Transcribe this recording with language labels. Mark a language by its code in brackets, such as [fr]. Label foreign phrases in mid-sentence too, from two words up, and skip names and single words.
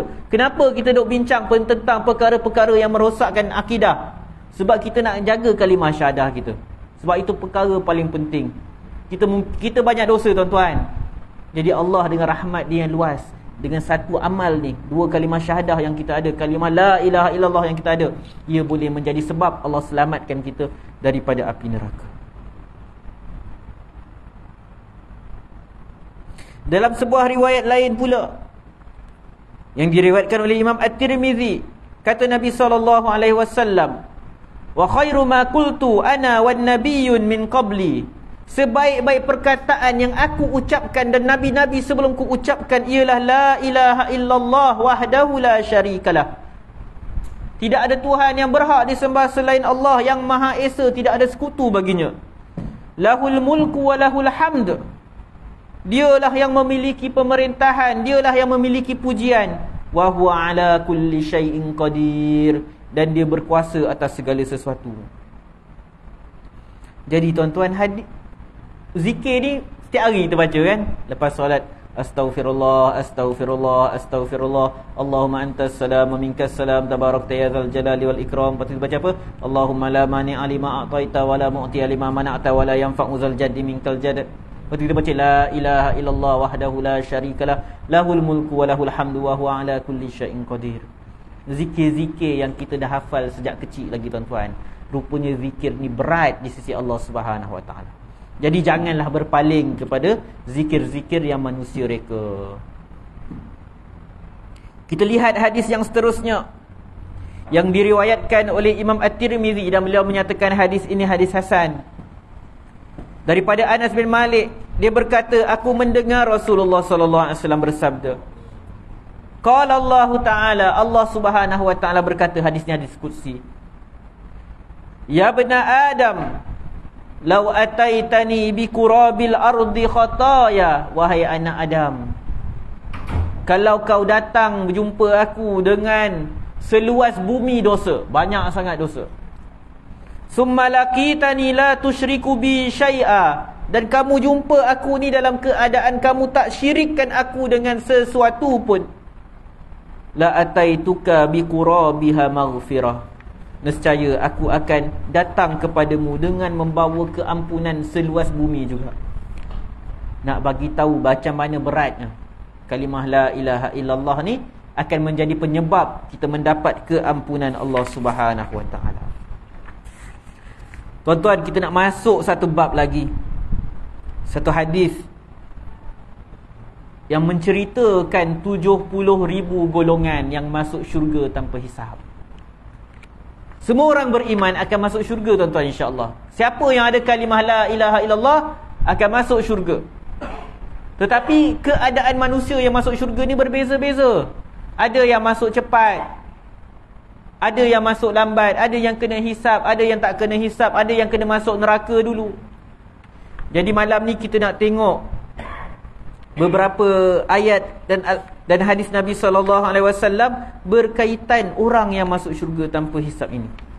[ms] Kenapa kita duk bincang tentang perkara-perkara yang merosakkan akidah? Sebab kita nak jaga kalimah syahadah kita. Sebab itu perkara paling penting. Kita banyak dosa tuan-tuan. Jadi Allah dengan rahmat Dia yang luas, dengan satu amal ni, 2 kalimah syahadah yang kita ada, kalimah [ar] لا إله إلا الله [ms] yang kita ada, ia boleh menjadi sebab Allah selamatkan kita daripada api neraka. Dalam sebuah riwayat lain pula yang diriwayatkan oleh Imam At-Tirmizi, kata Nabi SAW, [ar] وخير ما قلت أنا والنبيون من قبلي, [ms] sebaik-baik perkataan yang aku ucapkan dan nabi-nabi sebelumku ucapkan ialah [ar] لا إله إلا الله وحده لا شريك له. [ms] Tidak ada Tuhan yang berhak disembah selain Allah yang Maha Esa, tidak ada sekutu baginya. [ar] له الملك وله الحمد, [ms] Dialah yang memiliki pemerintahan, Dialah yang memiliki pujian. [ar] وهو على كل شيء قدير, [ms] dan Dia berkuasa atas segala sesuatu. Jadi tuan-tuan, zikir ni setiap hari kita baca kan. Lepas solat, [ar] أستغفر الله أستغفر الله أستغفر الله اللهم أنت السلام ومنك السلام تباركت يا ذا الجلال والإكرام. [ms] Lepas tu baca apa? [ar] اللهم لا مانع لما أعطيت ولا معطي لما منعت ولا ينفع ذا الجد منك الجد. [ms] Lepas tu kita baca [ar] لا إله إلا الله وحده لا شريك له له الملك وله الحمد وهو على كل شيء قدير. [ms] Zikir-zikir yang kita dah hafal sejak kecil lagi tuan-tuan, rupanya zikir ni berat di sisi Allah [ar] سبحانه وتعالى. [ms] Jadi janganlah berpaling kepada zikir-zikir yang manusia reka. Kita lihat hadis yang seterusnya yang diriwayatkan oleh Imam At-Tirmizi, dan beliau menyatakan hadis ini hadis hasan. Daripada Anas bin Malik, dia berkata, aku mendengar Rasulullah [ar] صلى الله عليه وسلم [ms] bersabda. [ar] قال الله تعالى, [ms] Allah [ar] سبحانه وتعالى [ms] berkata, hadisnya hadis qudsi. [ar] يا بني آدم لو أتيتني بقراب الأرض خطايا, [ms] wahai anak Adam, kalau kau datang berjumpa aku dengan seluas bumi dosa, banyak sangat dosa. [ar] ثم لقيتني لا تشرك بي شيئا, [ms] dan kamu jumpa aku ni dalam keadaan kamu tak syirikkan aku dengan sesuatu pun, [ar] لأتيتك بقرابها مغفرة, [ms] nescaya aku akan datang kepadamu dengan membawa keampunan seluas bumi juga. Nak bagi tahu macam mana beratnya kalimah [ar] لا إله إلا الله [ms] ni akan menjadi penyebab kita mendapat keampunan Allah [ar] سبحانه وتعالى. [ms] Tuan-tuan, kita nak masuk satu bab lagi, satu hadis yang menceritakan 70,000 golongan yang masuk syurga tanpa hisab. Semua orang beriman akan masuk syurga tuan-tuan, insya-Allah. Siapa yang ada kalimah [ar] لا إله إلا الله [ms] akan masuk syurga. Tetapi keadaan manusia yang masuk syurga ni berbeza-beza. Ada yang masuk cepat, ada yang masuk lambat, ada yang kena hisab, ada yang tak kena hisab, ada yang kena masuk neraka dulu. Jadi malam ni kita nak tengok beberapa ayat dan hadis Nabi SAW berkaitan orang yang masuk syurga tanpa hisab ini.